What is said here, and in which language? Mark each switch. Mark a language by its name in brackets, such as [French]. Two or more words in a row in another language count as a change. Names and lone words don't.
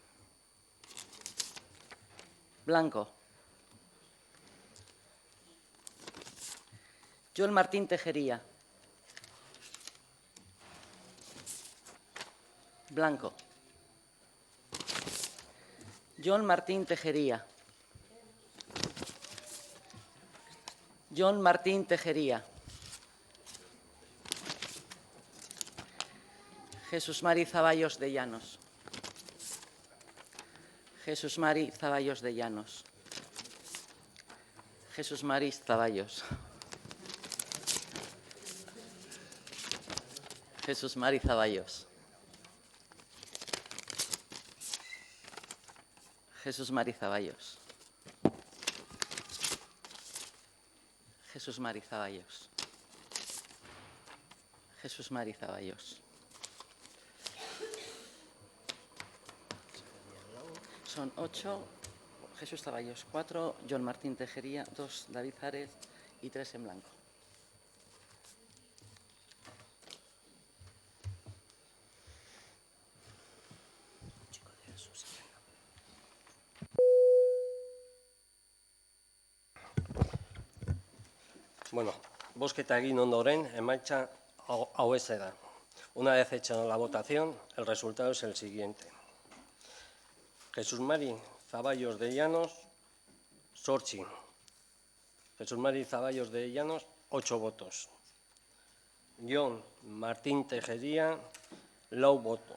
[Spanish] Blanco. John Martín Tejería. Blanco. John Martín Tejería. John Martín Tejería. Jesús Mari Zaballos de Llanos. Jesús Mari Zaballos de Llanos. Jesús Mari Zaballos. Jesús Mari Zaballos. Jesús Mari Zaballos. Jesús Mari Zaballos. Jesús Mari Zaballos. Son 8. Jesús Zaballos, 4. John Martín Tejería, 2. David Ares y 3 en blanco. [Basque] Bueno, bozketa egin ondoren, emaitza hauez da. [Spanish] Una vez hecha la votación, el resultado es el siguiente. Jesús Mari Zaballos de Llanos, 8. Jesús Mari Zaballos de Llanos, 8 votos. John Martín Tejería, 9 votos.